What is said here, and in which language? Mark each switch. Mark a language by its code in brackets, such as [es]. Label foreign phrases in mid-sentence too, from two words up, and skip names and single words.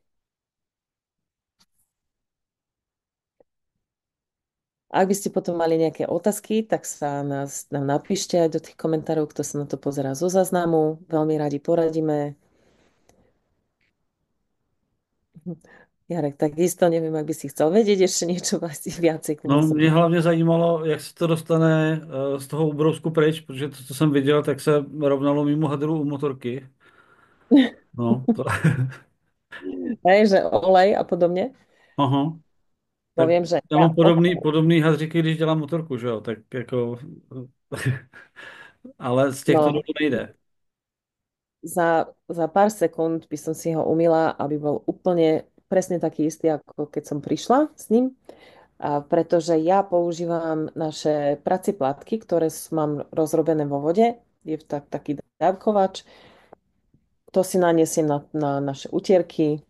[sk] Ak by ste potom mali nejaké otázky, tak nám napíšte aj do tých komentárov, kto sa na to pozerá zo záznamu. Veľmi radi poradíme. Jarek, takisto neviem, ak by si chcel vedieť ešte niečo viacej k [cs] No, mě [sk] vlasom. [cs] hlavně zajímalo, jak se to dostane z toho ubrousku pryč, protože to, co jsem viděl, tak se rovnalo mimo hadru u motorky. No, to... [sk] Hej, že olej a podobne. [cs] Aha. Tak [sk] Poviem, že [cs] já mám podobný hadříky, když dělám motorku, že jo, tak jako... Ale z těchto no, dolů nejde. [sk] za pár sekúnd by som si ho umýla, aby bol úplne presne taký istý, ako keď som prišla s ním. Pretože ja používam naše pracie plátky, ktoré mám rozrobené vo vode. Je taký dávkovač. To si naniesiem na naše utierky.